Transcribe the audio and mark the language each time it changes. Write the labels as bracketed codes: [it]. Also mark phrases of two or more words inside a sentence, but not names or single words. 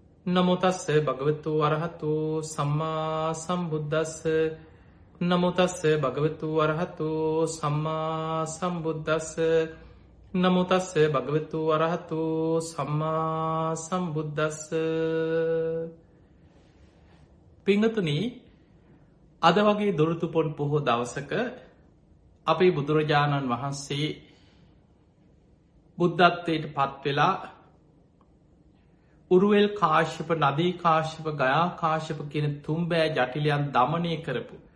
[pi] නමෝ තස්ස භගවතු අරහතු සම්මා සම්බුද්දස්ස නමෝ තස්ස භගවතු අරහතු සම්මා සම්බුද්දස්ස නමෝ තස්ස භගවතු අරහතු සම්මා සම්බුද්දස්ස. [si] පිංගතුනි, අද වගේ දොරටුපොන් පොහෝ දවසක අපේ බුදුරජාණන් වහන්සේ බුද්ධත්වයට පත් වෙලා උරුවෙල් කාශ්‍යප, නදී කාශ්‍යප, ගයා කාශ්‍යප කියන තුම්බෑ ජටිලයන් දමනය කරපු